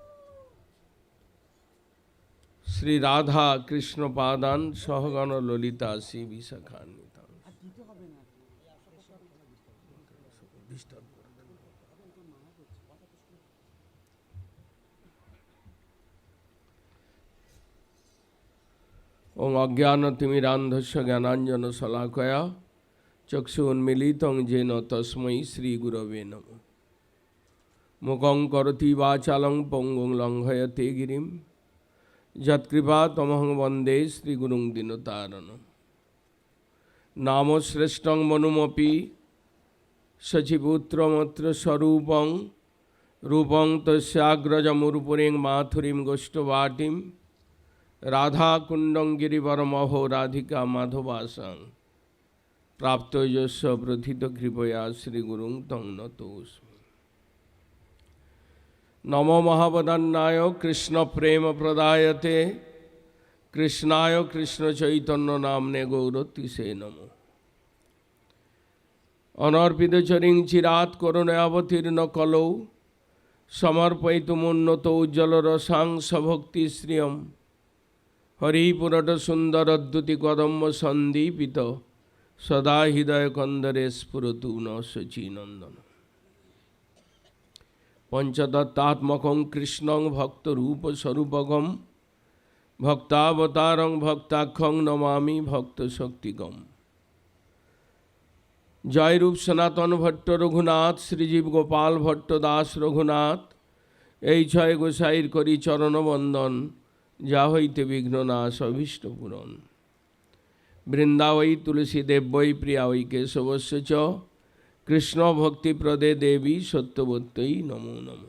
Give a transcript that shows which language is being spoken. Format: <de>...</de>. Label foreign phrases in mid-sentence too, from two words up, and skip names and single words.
<sa>শ্রী রাধা কৃষ্ণ পাদান সহগণ ললিতা শ্রী বিশাখান্বিতাং। ওং অজ্ঞানতিমিরান্ধস্য জ্ঞানাঞ্জন শলাকয়া চক্ষু উন্মিলিতং যেন তস্मै শ্রীগুরবে নমঃ। মুখং করোতি বাচালং পঙ্গুং লঙ্ঘয়তে গিরিম যৎকৃপা তমহং বন্দে শ্রীগুরুং দীনতারিণম। নাম শ্রেষ্ঠং মনুমপি শচিপুত্রমত্র স্বরূপং রূপং তস্যাগ্রজমুরুপুরেং মাথুরীম গোষ্ঠবাটিম রাধাকুণ্ডং গিরিবরমহো রাধিকা মাধবাসাং প্রাপ্ত যস্য প্রথিত কৃপয়া শ্রীগুরুং তং নতোস্মি। নমো মহাবদান্নায় কৃষ্ণ প্রেম প্রদায়তে কৃষ্ণায় কৃষ্ণ চৈতন্য নামনে গৌরতিসে নমঃ। অনর্পিত চরিং চিরাত করুণাবতীর্ণ কলৌ সমর্পয়িতুমুন্নত উজ্জ্বল রসাং সভক্তি শ্রিয়ম হরিপুরট সুন্দরদ্যুতি কদম্ব সন্দীপিত সদা হৃদয় কন্দরে স্ফুরতু ন শচীনন্দন। পঞ্চদত্তাত্মকং কৃষ্ণং ভক্তরূপ স্বরূপকম ভক্তাবতারং ভক্তাক্ষং নমামি ভক্ত শক্তিগম।</sa> <bn>জয়রূপ সনাতন ভট্ট রঘুনাথ শ্রীজীব গোপাল ভট্ট দাস রঘুনাথ এই ছয় গোসাইর করি চরণ বন্দন যা হইতে বিঘ্ন নাশ অভীষ্ট পূরণ।</bn> <sa>বৃন্দাবৈ তুলসী দেব্যৈ প্রিয়া ওই কেশবস্য চ কৃষ্ণ ভক্তিপ্রদে দেবী সত্যবত্যই নমো নমঃ।</sa>